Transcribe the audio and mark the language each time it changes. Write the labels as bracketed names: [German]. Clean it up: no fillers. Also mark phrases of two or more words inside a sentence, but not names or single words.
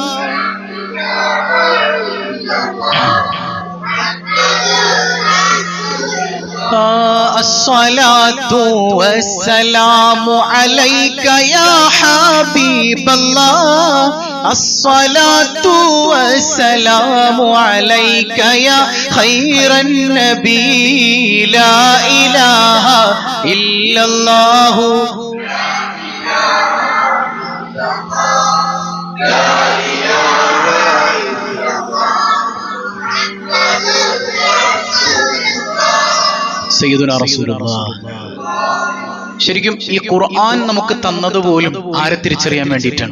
[Arabic] الصلاة والسلام عليك يا حبيب الله الصلاة والسلام عليك يا خير النبي لا إله إلا الله سيدنا رسول الله. [Malayalam] ശരിക്കും ഈ ഖുർആൻ നമുക്ക് തന്നതുപോലും ആരെ തിരിച്ചറിയാൻ വേണ്ടിയിട്ടാണ്?